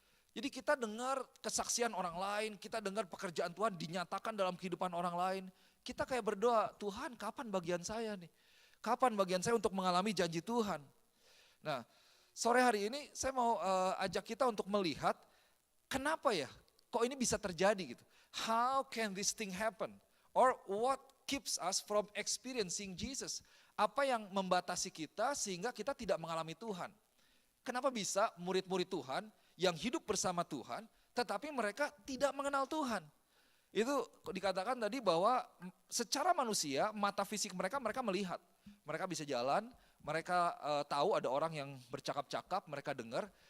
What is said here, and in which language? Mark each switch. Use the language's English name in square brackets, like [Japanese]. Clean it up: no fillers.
[Indonesian] Jadi kita dengar kesaksian orang lain, kita dengar pekerjaan Tuhan dinyatakan dalam kehidupan orang lain. Kita kayak berdoa, Tuhan kapan bagian saya nih? Kapan bagian saya untuk mengalami janji Tuhan? Nah, sore hari ini saya mau ajak kita untuk melihat kenapa ya kok ini bisa terjadi gitu. [English] How can this thing happen? Or what keeps us from experiencing Jesus? [Indonesian] Apa yang membatasi kita sehingga kita tidak mengalami Tuhan? Kenapa bisa murid-murid Tuhan yang hidup bersama Tuhan tetapi mereka tidak mengenal Tuhan? Itu dikatakan tadi bahwa secara manusia, mata fisik mereka melihat. Mereka bisa jalan, mereka tahu ada orang yang bercakap-cakap, mereka dengar.